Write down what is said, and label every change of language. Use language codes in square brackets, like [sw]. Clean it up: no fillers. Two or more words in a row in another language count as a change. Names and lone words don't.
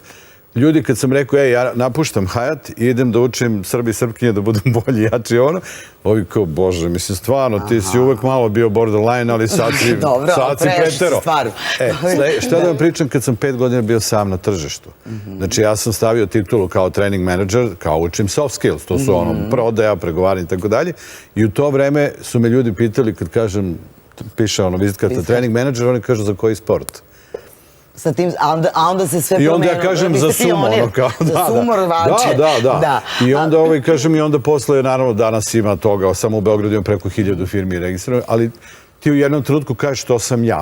[sr] Ljudi, kad sam rekao, ja napuštam Hyatt i idem da učim Srbi i Srpkinje da budem bolji, jači, ono, ovi kao, bože, mislim, stvarno, ti si uvek malo bio borderline, ali sad si pretero. Šta da vam pričam, kad sam 5 godina bio sam na tržištu. Znači, ja sam stavio titulu kao [en] training manager, [sr] kao učim [en] soft skills, [sr] to su ono, prodaja, pregovaranje i tako dalje. I u to vreme su me ljudi pitali, kad kažem, piše ono, vizitka [en] trening manager, [sr] oni kažu za koji sport. Sa tim, a onda se sve promenilo. I onda ja kažem za sumo, ono kao, za sumor vače. Da. I onda kažem i onda posle, naravno danas ima toga, samo u Beogradu imam preko 1000 firmi registrovano, ali ti u jednom trenutku kažeš to sam ja.